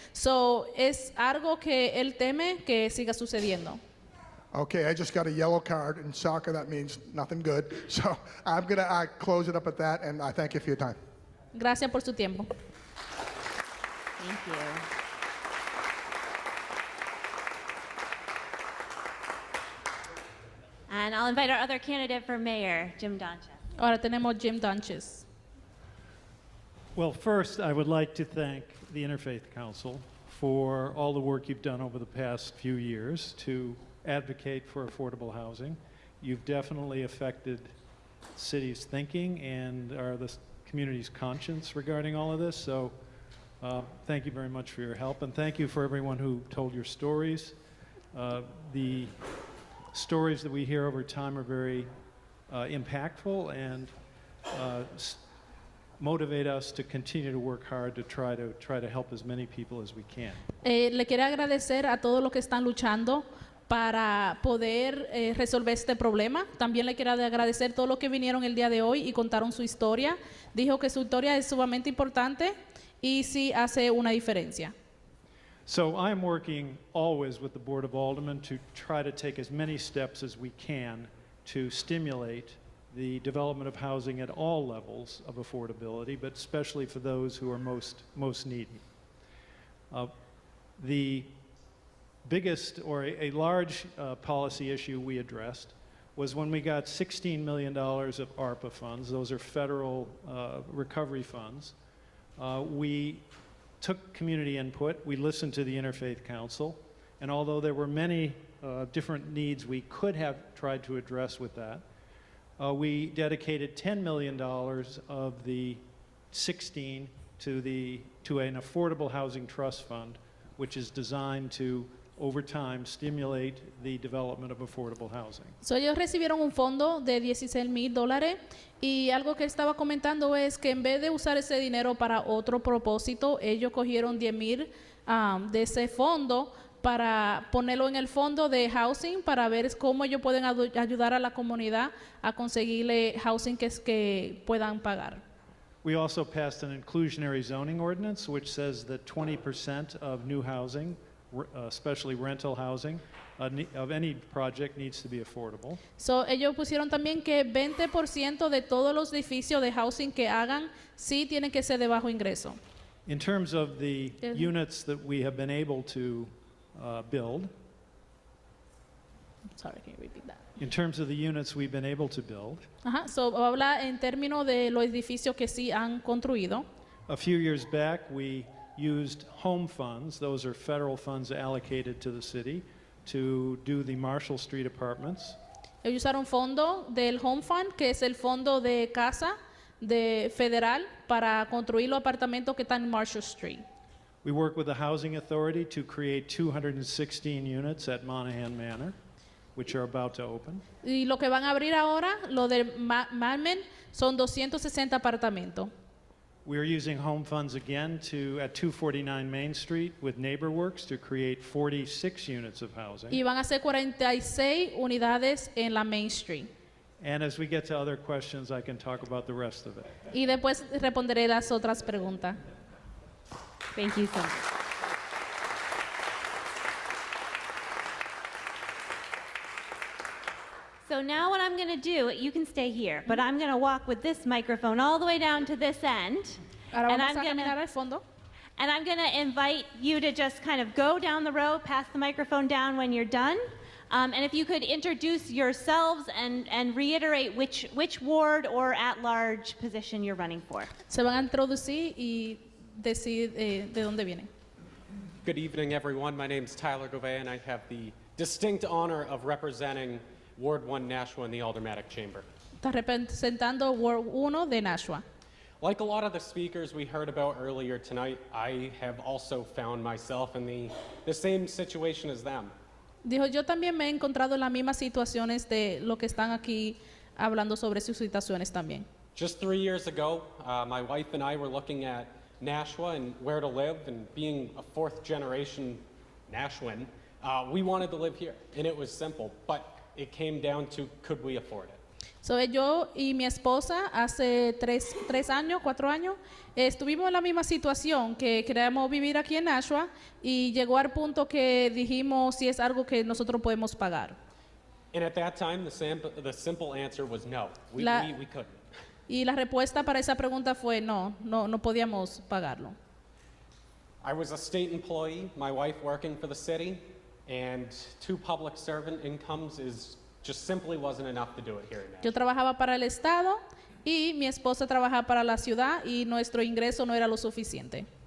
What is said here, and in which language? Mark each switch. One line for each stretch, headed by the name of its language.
Spanish: So, es algo que él teme que siga sucediendo.
English: Okay, I just got a yellow card in soccer. That means nothing good. So I'm going to close it up at that, and I thank you for your time.
Spanish: Gracias por su tiempo.
English: Thank you. And I'll invite our other candidate for mayor, Jim Doncha.
Spanish: Ahora tenemos Jim Dunches.
English: Well, first, I would like to thank the Interfaith Council for all the work you've done over the past few years to advocate for affordable housing. You've definitely affected the city's thinking and are the community's conscience regarding all of this. So thank you very much for your help, and thank you for everyone who told your stories. The stories that we hear over time are very impactful and motivate us to continue to work hard to try to help as many people as we can.
Spanish: Le quiero agradecer a todos los que están luchando para poder resolver este problema. También le quiero agradecer a todos los que vinieron el día de hoy y contaron su historia. Dijo que su historia es sumamente importante y sí hace una diferencia.
English: So I'm working always with the Board of Aldermen to try to take as many steps as we can to stimulate the development of housing at all levels of affordability, but especially for those who are most needy. The biggest or a large policy issue we addressed was when we got $16 million of ARPA funds. Those are federal recovery funds. We took community input. We listened to the Interfaith Council, and although there were many different needs we could have tried to address with that, we dedicated $10 million of the 16 to an affordable housing trust fund, which is designed to over time stimulate the development of affordable housing.
Spanish: So ellos recibieron un fondo de $16,000 y algo que estaba comentando es que en vez de usar ese dinero para otro propósito, ellos cogieron $10,000 de ese fondo para ponerlo en el fondo de housing para ver cómo ellos pueden ayudar a la comunidad a conseguirle housing que puedan pagar.
English: We also passed an inclusionary zoning ordinance which says that 20% of new housing, especially rental housing, of any project needs to be affordable.
Spanish: So, ellos pusieron también que 20% de todos los edificios de housing que hagan sí tienen que ser de bajo ingreso.
English: In terms of the units that we have been able to build, Sorry, can you repeat that? in terms of the units we've been able to build,
Spanish: So, habla en términos de los edificios que sí han construido.
English: a few years back we used home funds. Those are federal funds allocated to the city to do the Marshall Street apartments.
Spanish: Ellos usaron fondo del Home Fund, que es el fondo de casa de federal para construir los apartamentos que están en Marshall Street.
English: We work with the Housing Authority to create 216 units at Monahan Manor, which are about to open.
Spanish: Y lo que van a abrir ahora, lo de Madmen, son 260 apartamentos.
English: We are using home funds again at 249 Main Street with NeighborWorks to create 46 units of housing.
Spanish: Y van a ser 46 unidades en la Main Street.
English: And as we get to other questions, I can talk about the rest of it.
Spanish: Y después responderé las otras preguntas.
English: Thank you so much. So now what I'm going to do, you can stay here, but I'm going to walk with this microphone all the way down to this end.
Spanish: Ahora
English: And
Spanish: vamos
English: I'm a gonna-
Spanish: caminar al fondo.
English: And I'm going to invite you to just kind of go down the row, pass the microphone down when you're done. And if you could introduce yourselves and reiterate which ward or at-large position you're running for.
Spanish: Se van a introducir y decir de dónde vienen.
English: Good evening, everyone. My name is Tyler Gouvet, and I have the distinct honor of representing Ward 1 Nashua in the Aldermanic Chamber.
Spanish: Está representando Ward 1 de Nashua.
English: Like a lot of the speakers we heard about earlier tonight, I have also found myself in the same situation as them.
Spanish: Dijo, yo también me he encontrado en las mismas situaciones de lo que están aquí hablando sobre sus situaciones también.
English: Just 3 years ago, my wife and I were looking at Nashua and where to live, and being a fourth generation Nashuan, we wanted to live here, and it was simple, but it came down to could we afford it?
Spanish: So, yo y mi esposa hace 4 años, estuvimos en la misma situación, que queríamos vivir aquí en Nashua, y llegó al punto que dijimos si es algo que nosotros podemos pagar.
English: And at that time, the simple answer was no, we couldn't.
Spanish: Y la respuesta para esa pregunta fue no podíamos pagarlo.
English: I was a state employee, my wife working for the city, and 2 public servant incomes just simply wasn't enough to do it here in Nashua.
Spanish: Yo trabajaba para el Estado y mi esposa trabajaba para la ciudad y nuestro ingreso no era lo suficiente.